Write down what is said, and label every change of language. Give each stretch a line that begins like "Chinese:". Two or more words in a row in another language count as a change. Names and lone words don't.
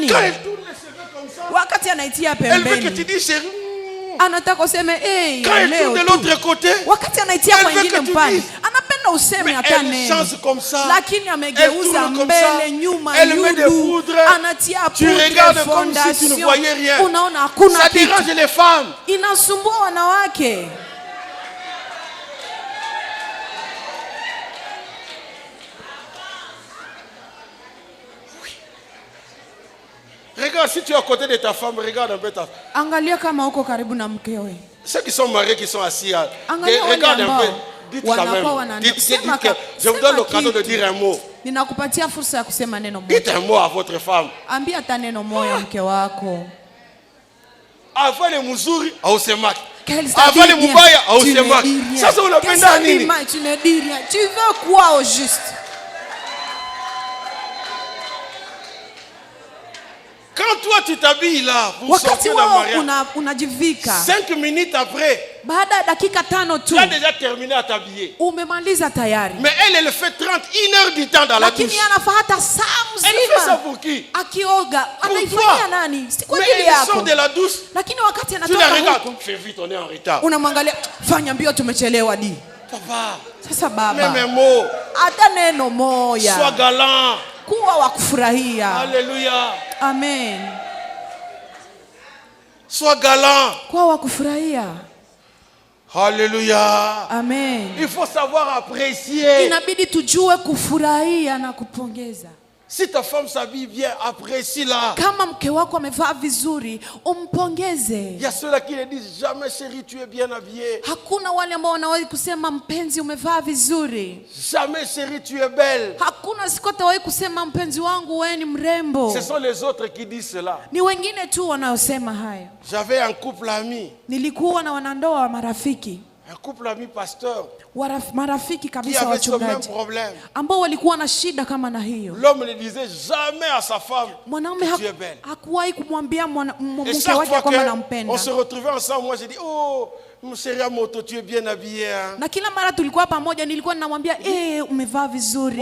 French: Quand elle tourne les cheveux comme ça.
Swahili: Wakati anaitia pembeni.
French: Elle veut que tu dises chérie.
Swahili: Anataka useme
French: quand elle tourne de l'autre côté.
Swahili: Wakati anaitia kwa nyingine mpande. Anapenda useme hata neno.
French: Elle change comme ça.
Swahili: Lakini amegeuza mbele nyuma
French: elle met des poudres.
Swahili: Anatia poudre.
French: Tu regardes comme si tu ne voyais rien.
Swahili: Unaona hakuna kitu.
French: Ça dérange les femmes.
Swahili: Inasumbua wanawake.
French: Regarde, si tu es à côté de ta femme, regarde un peu ta femme.
Swahili: Angalia kama uko karibu na mkewe.
French: Ceux qui sont mariés, qui sont assis, regarde un peu. Dites quand même. Dites que je vous donne l'occasion de dire un mot.
Swahili: Ninakupatia fursa ya kusema neno moja.
French: Dites un mot à votre femme.
Swahili: Ambia hata neno moja mke wako.
French: Avant le
Swahili: muzuri, ausemaki.
French: Avant le
Swahili: mubaya, ausemaki. Sasa unapenda nini?
French: Tu ne dis rien. Tu veux quoi au juste? Quand toi tu t'habilles là pour sortir d'un mariage, 5 minutes après,
Swahili: baada ya dakika 5 tu,
French: tu as déjà terminé à t'habiller.
Swahili: Umemaliza tayari.
French: Mais elle fait 31 heures du temps dans la douche.
Swahili: Lakini anafanya hata saa mzima.
French: Elle fait ça pour qui?
Swahili: Akioga. Anaifanyia nani? Si kwa ajili yako.
French: Elle sort de la douche.
Swahili: Lakini wakati anatoka huko,
French: fais vite, on est en retard.
Swahili: Unamwangalia, fanya mbio tumechelewa di.
French: Papa.
Swahili: Sasa baba.
French: Même mot.
Swahili: Hata neno moja.
French: Sois galant.
Swahili: Kuwa wa kufurahia.
French: Alléluia. Amen. Sois galant.
Swahili: Kuwa wa kufurahia.
French: Alléluia. Amen. Il faut savoir apprécier.
Swahili: Inabidi tujue kufurahia na kupongeza.
French: Si ta femme s'habille bien, apprécie-la.
Swahili: Kama mke wako amevaa vizuri, umpongeze.
French: Il y a ceux-là qui ne disent jamais chérie, tu es bien habillée.
Swahili: Hakuna wale ambao wanawahi kusema mpenzi umevaa vizuri.
French: Jamais chérie, tu es belle.
Swahili: Hakuna siku atawahi kusema mpenzi wangu wewe ni mrembo.
French: Ce sont les autres qui disent cela.
Swahili: Ni wengine tu wanaosema hayo.
French: J'avais un couple ami.
Swahili: Nilikuwa na wanandoa marafiki.
French: Un couple ami pasteur.
Swahili: Marafiki kabisa wachungaji ambao walikuwa na shida kama na hiyo.
French: L'homme ne disait jamais à sa femme,
Swahili: mwanaume hakuwahi kumwambia mke wake kwamba nampenda.
French: On se retrouvait ensemble, moi j'ai dit oh mon chéri à moto, tu es bien habillé hein.
Swahili: Na kila mara tulikuwa pamoja nilikuwa ninamwambia umevaa vizuri.